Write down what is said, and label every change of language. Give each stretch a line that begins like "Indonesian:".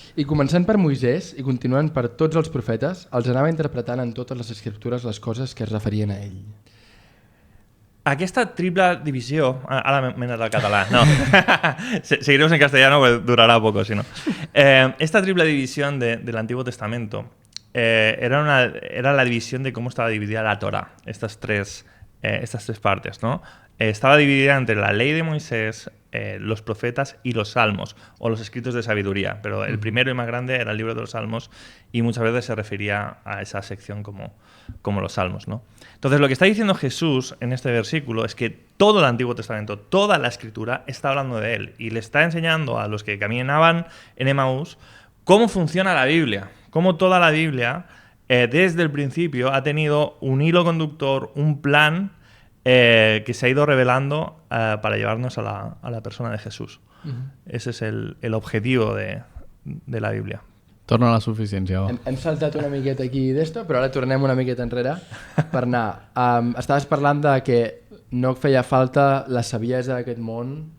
Catalan: I començant per Moisès i continuant per tots els profetes, els anava interpretant en totes les escriptures les coses que es referien a ell. Aquesta triple divisió... Ara m'he anat al català, no.
Spanish: Seguiremos en castellano, pues durará poco, si no. Esta triple división del Antiguo Testamento era la división de cómo estaba dividida la Torá, estas tres partes, ¿no? Estaba dividida entre la ley de Moisés, los profetas y los salmos, o los escritos de sabiduría. Pero el primero y más grande era el libro de los salmos y muchas veces se refería a esa sección como los salmos, ¿no? Entonces, lo que está diciendo Jesús en este versículo es que todo el Antiguo Testamento, toda la Escritura, está hablando de él y le está enseñando a los que caminaban en Emaús cómo funciona la Biblia, cómo toda la Biblia, desde el principio, ha tenido un hilo conductor, un plan que se ha ido revelando para llevarnos a la persona de Jesús. Ese es el objetivo de la Biblia.
Catalan: Torna a la suficiència, va. Hem saltat una miqueta aquí d'esto, però ara tornem una miqueta enrere per anar. Estaves parlant de que no feia falta la saviesa d'aquest món,